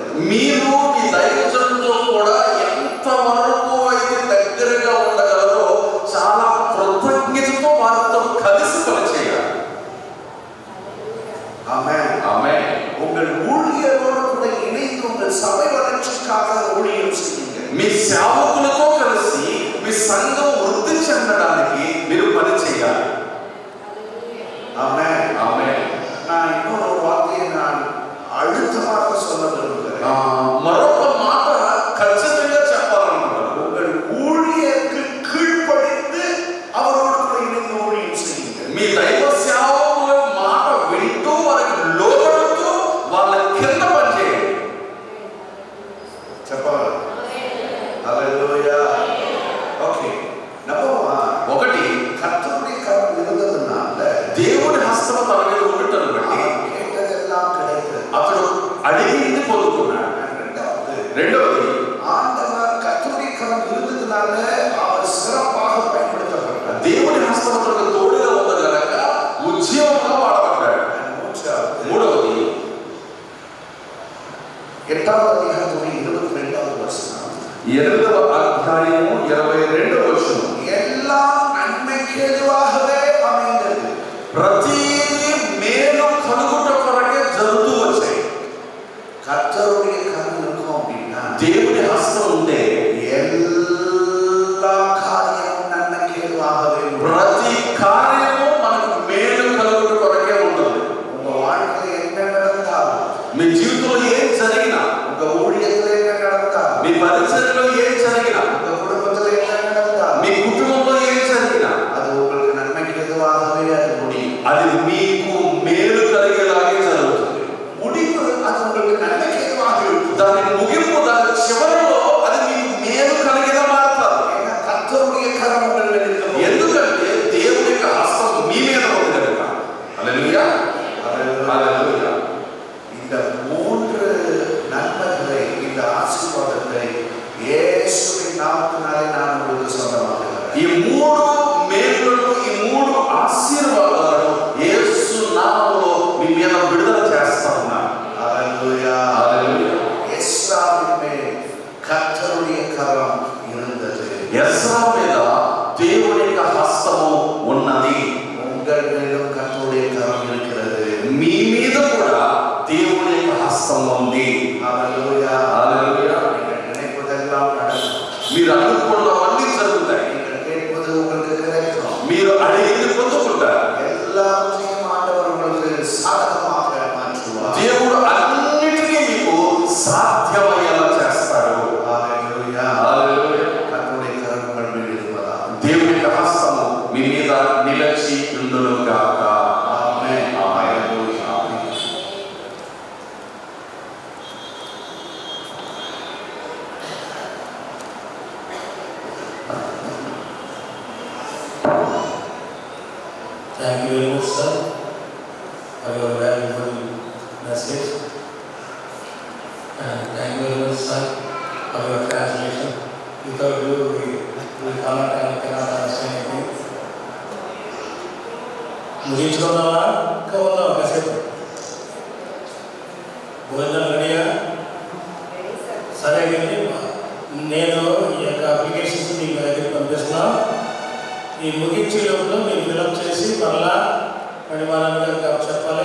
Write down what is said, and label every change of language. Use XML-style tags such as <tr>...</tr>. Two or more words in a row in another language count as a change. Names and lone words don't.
<te>మీరు మీ దైవజనులతో కూడా ఎంతవరకు అయితే దగ్గరగా ఉండగలరో చాలా కృతజ్ఞతతో వారితో కలిసి పనిచేయాలి.</te> <ta>ஆமென்.</ta> <te>ఆమేన్.</te> <ta>உங்கள் ஊழியரோடு கூட இணைந்து உங்கள் சபை வளர்ச்சிக்காக ஊழியம் செய்யுங்க.</ta> <te>మీ సేవకులతో కలిసి మీ సంఘం వృద్ధి చెందడానికి మీరు పని చేయాలి.</te> <ta>ஆமென்.</ta> <te>ఆమేన్.</te> <ta>நான் இன்னொரு வார்த்தையை நான் அழுத்தமாக சொல்ல விரும்புகிறேன்.</ta> <te>మరొక మాట ఖచ్చితంగా చెప్పాలనుకుంటున్నాను.</te> <ta>உங்கள் ஊழியருக்கு கீழ்ப்படிந்து அவரோடு கூட இணைந்து ஊழியம் செய்யுங்க.</ta> <te>మీ దైవ సేవకుల మాట వింటూ వారికి లోబడుతూ వాళ్ళ కింద పనిచేయండి. చెప్పాలి. హల్లెలూయా. ఓకే. నంబర్ 1 ఒకటి</te> <ta>கர்த்ருனி கரம் இருந்ததுனால</ta> <te>దేవుడి హస్తం తన మీద ఉండటం బట్టి</te> <ta>கேட்டதெல்லாம் கிடைத்தது.</ta> <te>అతడు అడిగింది పొందుకున్నాడు. రెండవది</te> <ta>ஆண்டவர் கர்த்தருடைய கரம் இருந்ததுனால அவர் சிறப்பாக பயன்படுத்தப்பட்டார்.</ta> <te>దేవుడి హస్తం అతనికి తోడుగా ఉంది కనుక ఉద్యోగంగా వాడబడ్డాడు. మూడవది 8వ అధ్యాయం 22వ వచనం. 8వ అధ్యాయము 22వ వచనం.</te> <ta>எல்லாம் நன்மைக்கேதுவாகவே அமைந்தது.</ta> <te>ప్రతిదీ మేలు కలుగుట కొరకే జరుగుతూ వచ్చాయి.</te> <ta>கர்த்தருடைய கரம் இருக்கும் அப்படின்னா</ta> <te>దేవుడి హస్తం ఉంటే</te> <ta>எல்லா காரியமும் நன்மைக்கேதுவாகவே</ta> <te>ప్రతి కార్యము మనకు మేలు కలుగుట కొరకే ఉంటుంది.</te> <ta>உங்க வாழ்க்கையில என்ன நடந்தாலும்,</ta> <te>మీ జీవితంలో ఏం జరిగినా,</te> <ta>உங்க ஊழியத்துல என்ன நடந்தாலும்,</ta> <te>మీ పరిచర్యలో ఏం జరిగినా,</te> <ta>உங்க குடும்பத்துல என்ன நடந்தாலும்,</ta> <te>మీ కుటుంబంలో ఏం జరిగినా</te> <ta>அது உங்களுக்கு நன்மைக்கேதுவாகவே அது முடியும்.</ta> <te>అది మీకు మేలు కలిగేలాగే జరుగుతుంది.</te> <ta>முடிவு அது உங்களுக்கு நன்மைக்கேதுவாக இருக்கும்.</ta> <te>దాని ముగింపు, దాని చివరిలో అది మీకు మేలు కలిగేలా మారుతారు.</te> <ta>ஏன்னா கர்த்தருடைய கரம் உங்கள் மேல் இருக்கிறது.</ta> <te>ఎందుకంటే దేవుడి యొక్క హస్తం మీ మీద ఉంది కనుక. హల్లెలూయా. హల్లెలూయా.</te> <ta>இந்த 3 நன்மைகளை, இந்த ஆசீர்வாதத்தை இயேசுவின் நாமத்தினாலே நான் உங்களுக்கு சொந்தமாக்குகிறேன்.</ta> <te>ఈ 3 మేలులను, ఈ 3 ఆశీర్వాదాలను యేసు నామములో మీ మీద విడుదల చేస్తా ఉన్నాను.</te> <ta>ஹல்லேலூயா.</ta> <te>హల్లెలూయా.</te> <ta>எஸ்ராவின் மேல் கர்த்தருடைய கரம் இருந்தது.</ta> <te>ఎస్రా మీద దేవుని యొక్క హస్తము ఉన్నది.</te> <ta>உங்கள் மேலும் கர்த்தருடைய கரம் இருக்கிறது.</ta> <te>మీ మీద కూడా దేవుని యొక్క హస్తం ఉంది.</te> <ta>ஹல்லேலூயா.</ta> <te>హల్లెలూయా.</te> <ta>நீங்கள் நினைப்பதெல்லாம் நடக்கும்.</ta> <te>మీరు అనుకున్నవన్నీ జరుగుతాయి.</te> <ta>நீங்கள் கேட்பது உங்களுக்கு கிடைக்கும்.</ta> <te>మీరు అడిగింది పొందుకుంటారు.</te> <ta>எல்லாவற்றையும் ஆண்டவர் உங்களுக்கு சாதகமாக மாற்றுவார்.</ta> <te>దేవుడు అన్నిటినీ మీకు సాధ్యమయ్యేలా చేస్తాడు. హల్లెలూయా. హల్లెలూయా.</te> <ta>கர்த்தருடைய கரம் உங்கள் மேல் இருப்பதா.</ta> <te>దేవుని యొక్క హస్తము మీ మీద నిలిచి ఉండును గాక.</te> <ta>ஆமென்.</ta> <te>హల్లెలూయా.</te> <en>Thank you very much, sir, for your valuable message. And thank you very much, sir, for your translation. Without you, we cannot understand anything.</en> <te>ముగించుకున్నావా? ఇంకా ఉన్నావా కాసేపు? భోజనం రెడీయా? సరే కానీ నేను ఈ యొక్క అప్లికేషన్స్ మీకు దగ్గరికి పంపిస్తున్నా. ఈ ముగించే లోపల మీరు ఫిలప్ చేసి మళ్ళా మణిమాలన్ గారికి చెప్పాలి.</te>